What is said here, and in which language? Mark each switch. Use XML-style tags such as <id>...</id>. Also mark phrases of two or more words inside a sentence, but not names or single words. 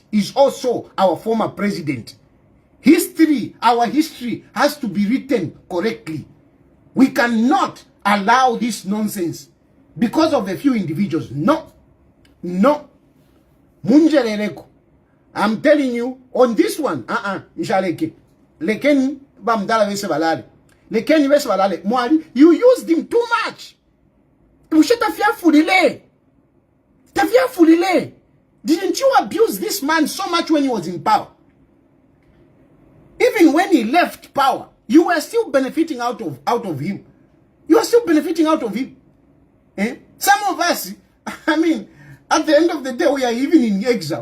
<en>He is also our former president. Our history has to be written correctly. We cannot allow this nonsense because of a few individuals.</en> <bem>No. Munjereleko.</bem> <en>I'm telling you, on this one,</en> <bem>Nshaleke.</bem> <ny>Lekeni bamdala vese balale. Lekeni vese balale.</ny> <bem>Mwali,</bem> <en>you used him too much. Didn't you abuse this man so much when he was in power? Even when he left power, you were still benefiting out of him. You are still benefiting out of him. Some of us, I mean, at the end of the day, we are even in exile.</en>